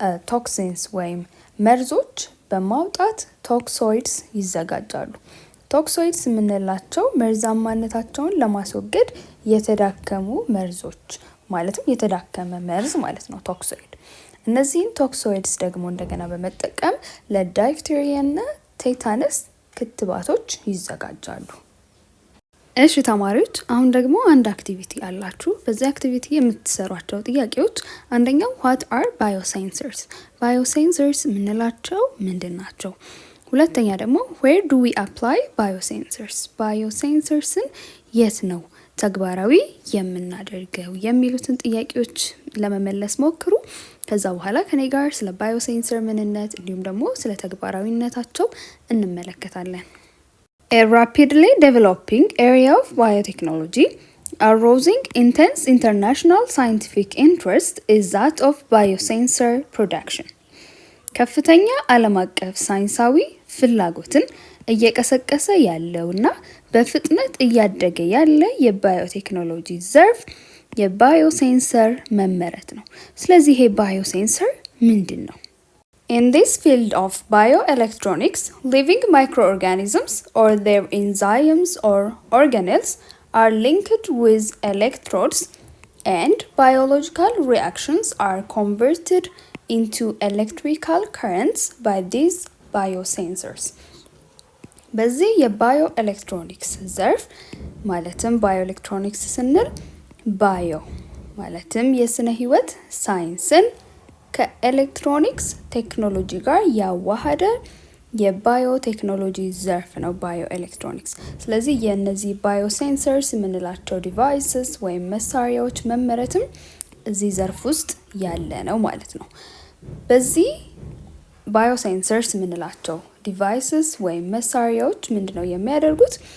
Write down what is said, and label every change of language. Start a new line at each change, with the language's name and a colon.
Amharic: ቶክሲንስ ወይም መርዞች በማውጣት ቶክሶይድስ ይዘጋጃሉ። ቶክሶይድስ የምንላቸው መርዛማነታቸውን ለማስወገድ የተዳከሙ መርዞች ማለትም የተዳከመ መርዝ ማለት ነው ቶክሶይድ። እነዚህን ቶክሶይድስ ደግሞ እንደገና በመጠቀም ለዳይፍቴሪያ እና ቴታነስ ክትባቶች ይዘጋጃሉ። እሺ ተማሪዎች አሁን ደግሞ አንድ አክቲቪቲ አላችሁ። በዚህ አክቲቪቲ የምትሰሯቸው ጥያቄዎች አንደኛው
English: what are biosensors?
Amharic: biosensors የምንላቸው ምንድን ናቸው? ሁለተኛ ደግሞ
English: where do we apply biosensors?
Amharic: biosensorsን የት ነው ተግባራዊ የምናደርገው የሚሉትን ጥያቄዎች ለመመለስ ሞክሩ። ከዛ በኋላ ከኔ ጋር ስለ ባዮሴንሰር ምንነት እንዲሁም ደግሞ ስለ ተግባራዊነታቸው እንመለከታለን።
English: A rapidly developing area of biotechnology, arousing intense international scientific interest, is that of biosensor production.
Amharic: ከፍተኛ ዓለም አቀፍ ሳይንሳዊ ፍላጎትን እየቀሰቀሰ ያለውና በፍጥነት እያደገ ያለ የባዮቴክኖሎጂ ዘርፍ የባዮሴንሰር መመረት ነው። ስለዚህ ይሄ ባዮሴንሰር ምንድን ነው?
English: In this field of bioelectronics, living microorganisms or their enzymes or organelles are linked with electrodes and biological reactions are converted into electrical currents by these biosensors.
Amharic: በዚህ የባዮኤሌክትሮኒክስ ዘርፍ ማለትም ባዮኤሌክትሮኒክስ ስንል ባዮ ማለትም የስነ ህይወት ሳይንስን ከኤሌክትሮኒክስ ቴክኖሎጂ ጋር ያዋሃደ የባዮቴክኖሎጂ ዘርፍ ነው ባዮኤሌክትሮኒክስ። ስለዚህ የነዚህ ባዮሴንሰርስ የምንላቸው ዲቫይስስ ወይም መሳሪያዎች መመረትም እዚህ ዘርፍ ውስጥ ያለ ነው ማለት ነው። በዚህ ባዮሴንሰርስ የምንላቸው ዲቫይስስ ወይም መሳሪያዎች ምንድነው የሚያደርጉት?